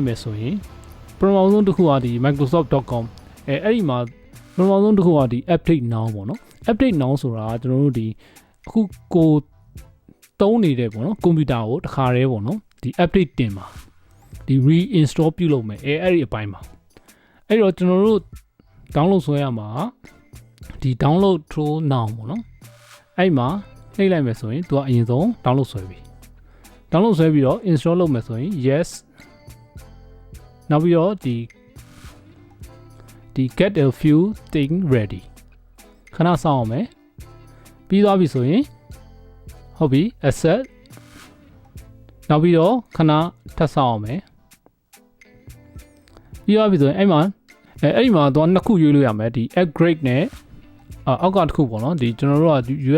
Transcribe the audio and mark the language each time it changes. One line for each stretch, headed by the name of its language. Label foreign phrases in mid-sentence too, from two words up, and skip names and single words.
Burmese: မယ်ဆိုရင်ပထမဆုံးတစ်ခုကဒီ microsoft.com အဲ့ဒီမှာပထမဆုံးတစ်ခုကဒီ
English: update now
Burmese: ပေါ့နော်
English: update now
Burmese: ဆိုတာကကျွန်တော်တို့ဒီအခုကိုသုံးနေတဲ့ပေါ့နော်ကွန်ပျူတာကိုတခါတည်းပေါ့နော်ဒီ update တင်ပါဒီ reinstall ပြုလုပ်မယ်အဲ့ဒီအပိုင်းမှာအဲ့တော့ကျွန်တော်တို့ download ဆွဲရမှာဒီ
English: download through now
Burmese: ပေါ့နော်အဲ့မှာနှိပ်လိုက်မယ်ဆိုရင်သူကအရင်ဆုံး download ဆွဲပြီ download ဆွဲပြီးတော့ install လုပ်မယ်ဆိုရင် yes နောက်ပြီးတော့ဒီ
English: get a few thing ready
Burmese: ခဏစောင့်အောင်မယ်ပြီးသွားပြီဆိုရင်ဟုတ်ပြီ asset နောက်ပြီးတော့ခဏထပ်ဆောင်အောင်မယ်ပြီးသွားပြီဆိုရင်အဲ့ဒီမှာတော့နှစ်ခုရွေးလို့ရမယ်ဒီ upgrade နဲ့အောက်ကတစ်ခုပေါ့နော်ဒီကျွန်တော်တို့က